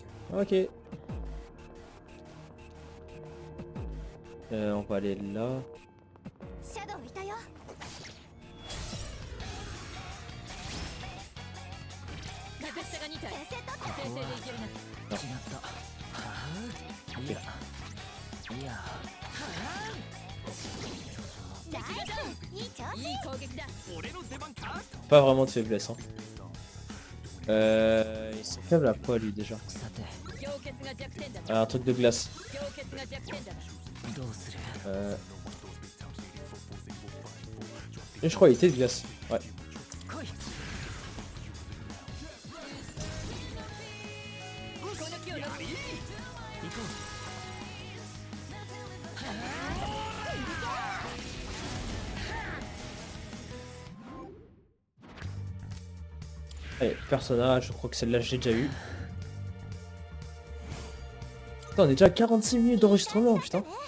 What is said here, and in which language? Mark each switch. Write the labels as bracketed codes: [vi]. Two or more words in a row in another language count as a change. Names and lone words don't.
[fr] Ok. On va aller là. [ja] シャドウいたよ。格下が2体。先生とって先生でいけるな。違ったはあいやいやナイス。いい調子。いい攻撃だ。 [fr] Pas vraiment de faiblesse. Hein. Ils sont faibles à quoi lui déjà? [ja] さて氷結が弱点だ。 [fr] Un truc de glace. [ja] 氷結が弱点だ。どうする [fr] Et je crois qu'il était de glace. Ouais. [ja] 来いこの気を乗せ。行こ [fr] Allez, personnage, je crois que celle-là j'ai déjà eu. Putain, on est déjà à 46 minutes d'enregistrement, putain.